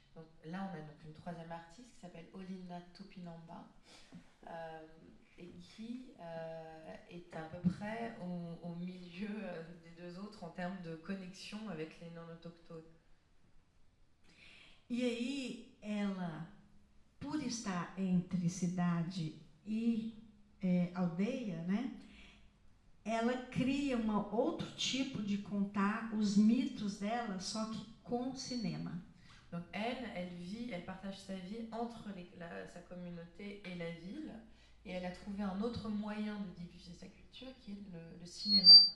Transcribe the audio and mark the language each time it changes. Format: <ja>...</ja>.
<fr>Donc là, on a donc une troisième artiste qui s'appelle Olinda Tupinambá et qui est à peu près au milieu des deux autres en termes de connexion avec les non-autochtones.</fr> <pt>E aí, ela, por estar entre cidade e aldeia, né, ela cria um outro tipo de contar os mitos dela, só que com cinema.</pt> <fr>Donc elle partage sa vie entre sa communauté et la ville, et elle a trouvé un autre moyen de diffuser sa culture qui est le cinéma.</fr>